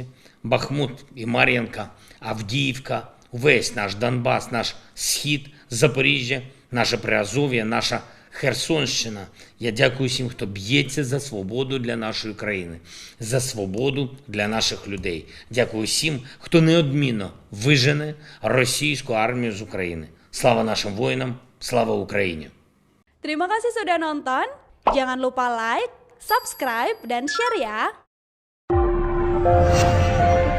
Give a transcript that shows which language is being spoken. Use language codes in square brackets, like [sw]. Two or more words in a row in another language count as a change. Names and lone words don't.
[uk] Бахмут і Мар'їнка, Авдіївка, увесь наш Донбас, наш Схід, Запоріжжя, наше Приазов'я, наша Херсонщина. Я дякую всім, хто б'ється за свободу для нашої країни, за свободу для наших людей. Дякую всім, хто неодмінно вижене російську армію з України. Слава нашим воїнам, слава Україні! [id] Terima kasih sudah nonton. Jangan lupa like, subscribe, dan share ya.